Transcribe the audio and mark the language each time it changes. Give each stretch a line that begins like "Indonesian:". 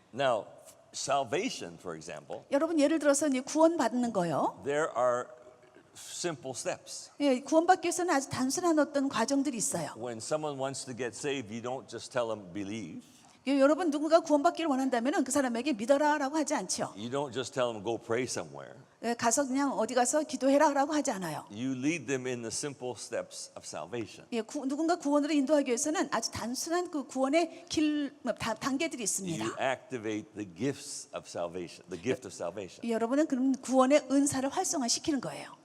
English: Now, salvation, for example,
Korean: 여러분 예를 들어서 이제 구원받는 거요.
English: there are simple steps.
Korean: 예, 구원받기 위해서는 아주 단순한 어떤 과정들이 있어요.
English: When someone wants to get saved, you don't just tell them believe.
Korean: 예, 여러분 누군가 구원받기를 원한다면은 그 사람에게 믿어라라고 하지 않죠.
English: You don't just tell them go pray somewhere.
Korean: 예, 가서 그냥 어디 가서 기도해라라고 하지 않아요.
English: You lead them in the simple steps of salvation.
Korean: 예, 누군가 구원으로 인도하기 위해서는 아주 단순한 그 구원의 단계들이 있습니다.
English: You activate the gifts of salvation, the gift of salvation.
Korean: 예, 여러분은 그럼 구원의 은사를 활성화시키는 거예요.